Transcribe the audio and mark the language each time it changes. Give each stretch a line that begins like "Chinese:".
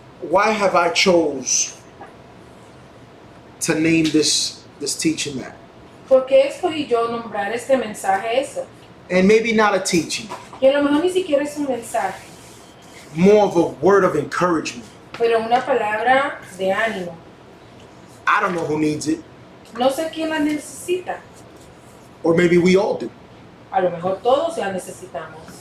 English: Why have I chose to name this teaching that?
Spanish: ¿Por qué escogí yo nombrar este mensaje eso?
English: And maybe not a teaching,
Spanish: Que a lo mejor ni siquiera es un mensaje,
English: more of a word of encouragement.
Spanish: pero una palabra de ánimo.
English: I don't know who needs it,
Spanish: No sé quién la necesita.
English: or maybe we all do.
Spanish: A lo mejor todos la necesitamos.